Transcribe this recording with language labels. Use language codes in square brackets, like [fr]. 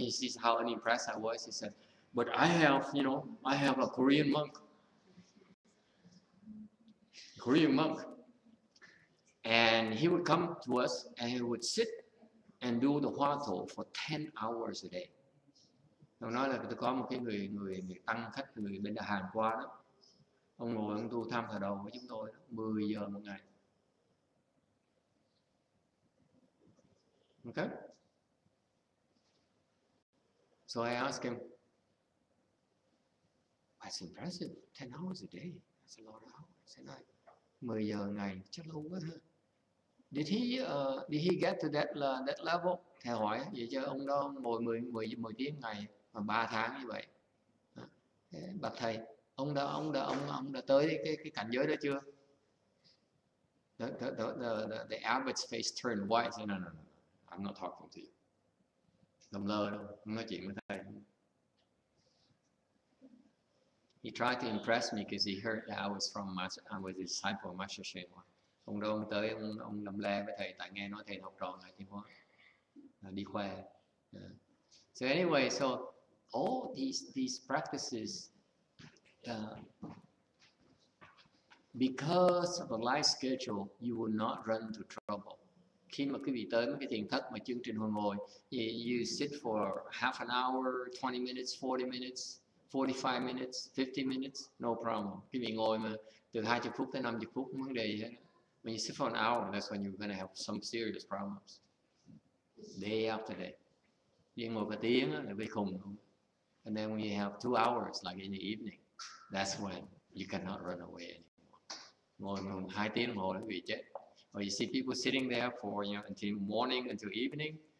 [en] He sees how unimpressed I was. He said, but I have, I have a Korean monk, and he would come to us and he would sit and do the Hoa Thổ for 10 hours a day. [vi] Ông nói là tôi có một cái người tăng khách người bên Hàn qua đó, ông ngồi ông tu Tham Tại Đầu với chúng tôi đó, 10 giờ một ngày. [en] Okay. So I asked him, that's impressive, 10 hours a day, that's a lot of hours. [vi] And 10 giờ ngày chắc lâu quá ha. [en] Did he get to that level? [vi] Thầy hỏi vậy chứ ông đó ngồi 10 tiếng ngày mà 3 tháng như vậy. Bạch thầy, ông đã tới cái cảnh giới đó chưa? [en] The abbot's face turned white. Said, no, I'm not talking to you. [vi] Làm lơ đâu, không nói chuyện với thầy. [en] He tried to impress me because he heard that I was a disciple of Master Shenhua. [vi] Ông đó ông tới ông làm le với thầy tại nghe nói thầy học trò Ngài Thiên Hóa, đi khoe. [en] So anyway, so all these practices, because of the life schedule, you will not run into trouble. [vi] Khi mà quý vị tới mấy cái thiền thất mà chương trình hồi ngồi, [en] you sit for half an hour, 20 minutes, 40 minutes, 45 minutes, 50 minutes, no problem. [vi] Quý vị ngồi mà từ 20 phút tới 50 phút, không vấn đề gì hết. [en] When you sit for an hour, that's when you're going to have some serious problems. Day after day. [vi] You ngồi cả tiếng là bị khùng. [en] And then when you have 2 hours, like in the evening, that's when you cannot run away anymore. [vi] Ngồi 2 tiếng đồng hồ là bị chết. [en] Or you see people sitting there for until morning, until evening.